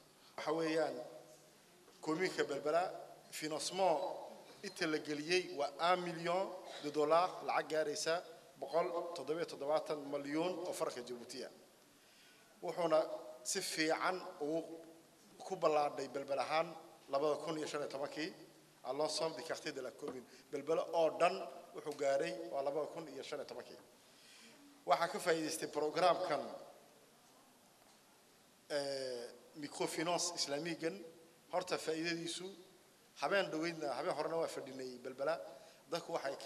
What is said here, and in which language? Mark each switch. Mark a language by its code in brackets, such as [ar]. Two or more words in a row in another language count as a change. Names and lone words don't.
[so] waxa weeyaan kominka balbala financement inta la galiyay waa 1 milyan [fr] de dollars [so] lacag gaaraysa 177 milyan oo farka Djibouti wuxuuna si fiican uu ku balaaday balbal ahaan 2015 [fr] à l'ensemble des quartiers de la commune [so] balbala oo dhan wuxuu gaaray waa 2015 waxaa ka faa'iideystay programkan microfinance islamigan horta faa'iidadiisu habeen dhaweydna habeen horena waa fadhinay balbala dadku waxay ka